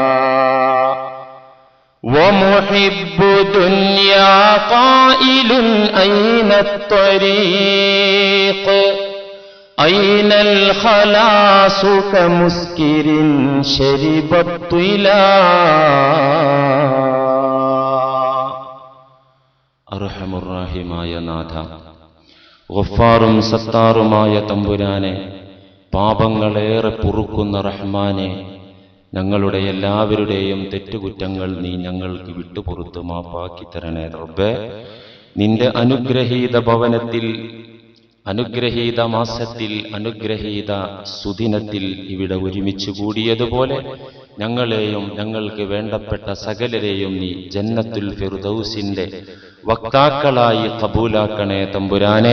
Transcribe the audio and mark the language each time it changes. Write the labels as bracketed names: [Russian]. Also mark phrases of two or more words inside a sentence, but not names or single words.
[Arabic] ومحب دنيا قائل أين الطريق أين الخلاص كمسكر شرب الطلا. أرحم الراحماയ [Malayalam] നാഥ, ഗഫാറും സത്താറുമായ തമ്പുരാനെ, പാപങ്ങളേറെ പൊറുക്കുന്ന റഹ്മാനെ, ഞങ്ങളുടെ എല്ലാവരുടെയും തെറ്റുകുറ്റങ്ങൾ നീ ഞങ്ങൾക്ക് വിട്ടുപുറത്ത് മാപ്പാക്കി തരണേ റബ്ബേ. നിന്റെ അനുഗ്രഹീത ഭവനത്തിൽ, അനുഗ്രഹീത മാസത്തിൽ, അനുഗ്രഹീത സുദിനത്തിൽ ഇവിടെ ഒരുമിച്ച് കൂടിയതുപോലെ ഞങ്ങളെയും ഞങ്ങൾക്ക് വേണ്ടപ്പെട്ട സകലരെയും നീ ജന്നത്തുൽ ഫിർദൗസിന്റെ വക്താക്കളായി കബൂലാക്കണേ തമ്പുരാനെ.